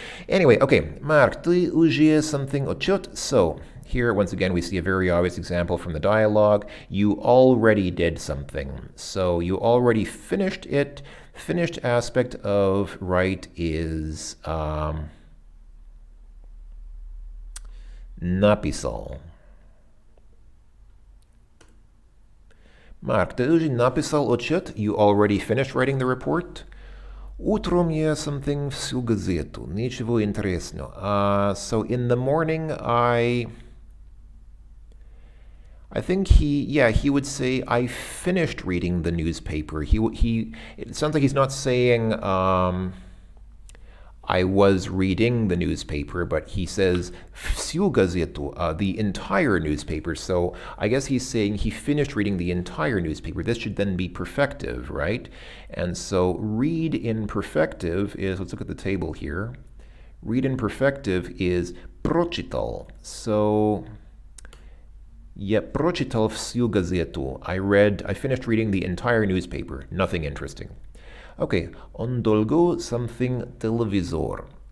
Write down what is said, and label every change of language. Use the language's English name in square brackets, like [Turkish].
[English] Anyway, okay, Mark, [Russian] ты уже something отчет. [English] So here, once again, we see a very obvious example from the dialogue. You already did something. So you already finished it. Finished aspect of write is написал. [Russian] Mark, ты уже написал отчет? [English] You already finished writing the report? [Russian] Утром я something всю газету. Ничего интересного. [English] So in the morning, I think he would say, I finished reading the newspaper. It sounds like he's not saying, I was reading the newspaper, but he says [Russian] всю газету, [English] the entire newspaper. So I guess he's saying he finished reading the entire newspaper. This should then be perfective, right? And so read in perfective is, let's look at the table here. Read in perfective is прочитал. So [Russian] я прочитал всю газету. [English] I finished reading the entire newspaper. Nothing interesting. [Russian] Okay, on dolgo something televizor.